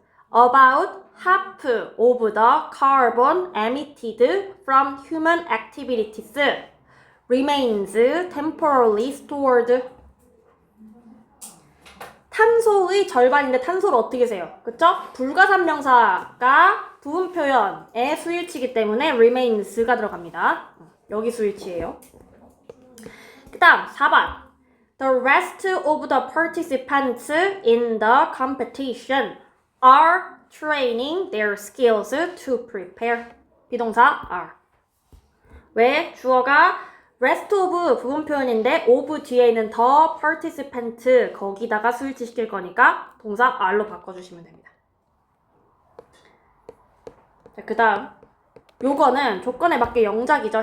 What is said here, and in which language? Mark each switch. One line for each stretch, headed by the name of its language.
English: About half of the carbon emitted from human activities remains temporarily stored.
Korean: 탄소의 절반인데 탄소를 어떻게 세요? 그쵸? 불가산명사가 부분 표현의 수일치이기 때문에 remains가 들어갑니다. 여기 수일치예요. 그 다음 4번.
English: The rest of the participants in the competition are training their skills to prepare.
Korean: 비동사 are. 왜? 주어가
English: rest of
Korean: 부분 표현인데 of 뒤에 있는
English: the participant
Korean: 거기다가 수일치 시킬 거니까 동사 are로 바꿔주시면 됩니다. 자, 그 다음 요거는 조건에 맞게 영작이죠.